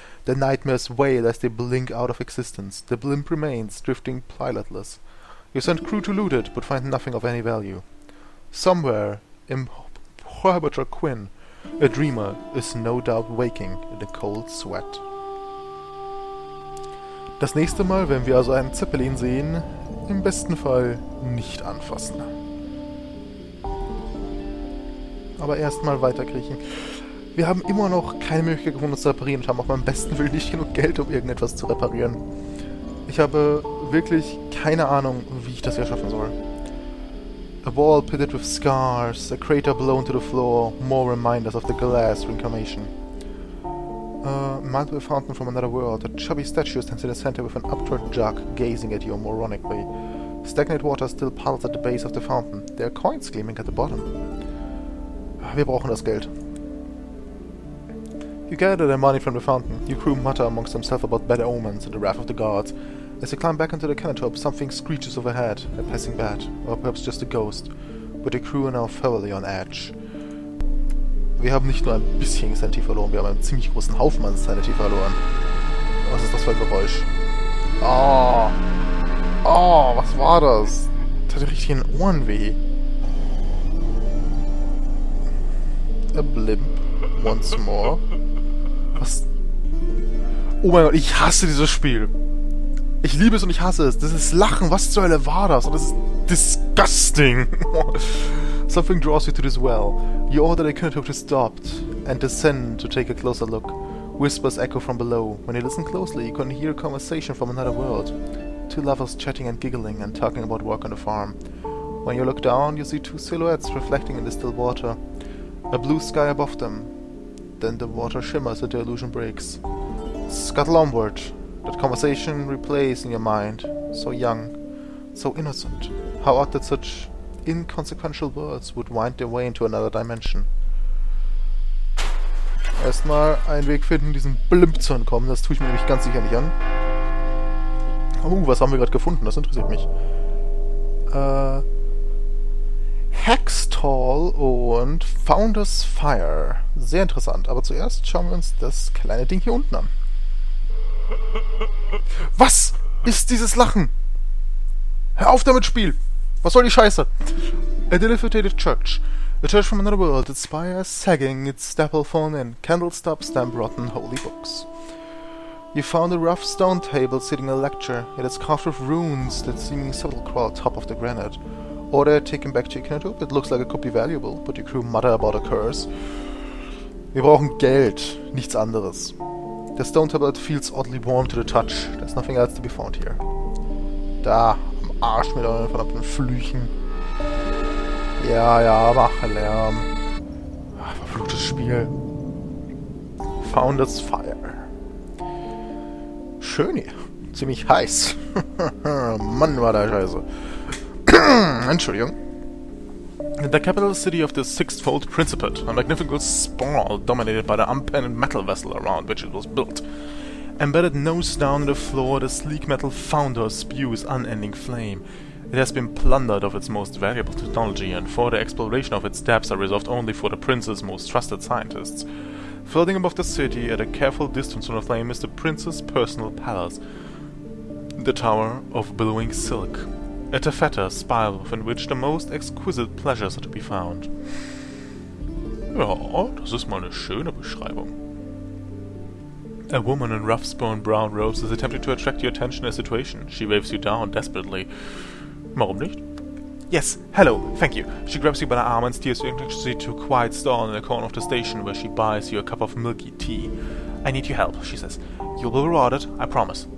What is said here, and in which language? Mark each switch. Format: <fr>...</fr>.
<en>The nightmares wail as they blink out of existence. The blimp remains, drifting pilotless. You send crew to loot it, but find nothing of any value. Somewhere, in Fatima Quinn, a dreamer is no doubt waking in the cold sweat.</en> <de>Das nächste Mal, wenn wir also einen Zeppelin sehen, im besten Fall nicht anfassen. Aber erstmal weiterkriechen. Wir haben immer noch keine Möglichkeit gefunden, uns zu reparieren und haben auch beim besten Willen nicht genug Geld, um irgendetwas zu reparieren. Ich habe wirklich keine Ahnung, wie ich das hier schaffen soll.</de> <en>A wall pitted with scars, a crater blown to the floor, more reminders of the glass reincarnation. Multiple fountain from another world, a chubby statue stands in the center with an upturned jug, gazing at you moronically. Stagnant water still puddles at the base of the fountain. There are coins gleaming at the bottom.</en> <de>Wir brauchen das Geld.</de> <en>You gather the money from the fountain. Your crew mutter amongst themselves about bad omens and the wrath of the gods. As you climb back into the canopy, something screeches overhead, a passing bat, or perhaps just a ghost. But the crew are now thoroughly on edge.</en> <de>Wir haben nicht nur ein bisschen Sanity verloren, wir haben einen ziemlich großen Haufen an Sanity verloren. Was ist das für ein Geräusch? Oh! Oh, was war das? Das hat richtig in den Ohren weh.</de> <en>A blimp. Once more.</en> <de>Was? Oh mein Gott, ich hasse dieses Spiel. Ich liebe es und ich hasse es. Das ist Lachen. Was zur Hölle war das? Und das ist disgusting.</de> <en>Something draws you to this well. You order the canopy to stop and descend to take a closer look. Whispers echo from below. When you listen closely, you can hear a conversation from another world. Two lovers chatting and giggling and talking about work on the farm. When you look down, you see two silhouettes reflecting in the still water. A blue sky above them. Then the water shimmers and the illusion breaks. Scuttle onward. That conversation replays in your mind. So young, so innocent. How odd that such inconsequential words would wind their way into another dimension.</en> <de>Erstmal einen Weg finden, diesen Blimp zu entkommen. Das tue ich mir nämlich ganz sicher nicht an. Was haben wir gerade gefunden? Das interessiert mich. Hextall und Founder's Fire. Sehr interessant. Aber zuerst schauen wir uns das kleine Ding hier unten an. Was ist dieses Lachen? Hör auf damit, Spiel! Was soll die Scheiße?</de> <en>A dilapidated church. A church from another world, its spire sagging, its steeple fallen in, candles stop stamp rotten holy books. You found a rough stone table sitting a lecture. It is carved with runes that seeming subtle crawl top of the granite. Order taken back to your canopy. It looks like it could be valuable, but your crew mutter about a curse.</en> <de>Wir brauchen Geld, nichts anderes.</de> <en>The stone tablet feels oddly warm to the touch. There's nothing else to be found here.</en> <de>Da, am Arsch mit euren verdammten Flüchen. Ja, mach Lärm. Verfluchtes Spiel. Founder's Fire. Schön hier. Ziemlich heiß. Mann, war da scheiße. Entschuldigung.</de> <en>The capital city of the Sixfold Principate, a magnificent sprawl dominated by the unpainted metal vessel around which it was built. Embedded nose down in the floor, the sleek metal founder spews unending flame. It has been plundered of its most valuable technology, and for the exploration of its depths are reserved only for the prince's most trusted scientists. Floating above the city, at a careful distance from the flame, is the prince's personal palace, the Tower of Billowing Silk. A taffeta spire within which the most exquisite pleasures are to be found.</en> <de>Ja, das ist mal eine schöne Beschreibung.</de> <en>A woman in rough-spun brown robes is attempting to attract your attention in a situation. She waves you down desperately.</en> <de>Warum nicht?</de> <en>Yes, hello, thank you. She grabs you by the arm and steers you to a quiet stall in the corner of the station where she buys you a cup of milky tea. I need your help, she says. You'll be rewarded, I promise.</en>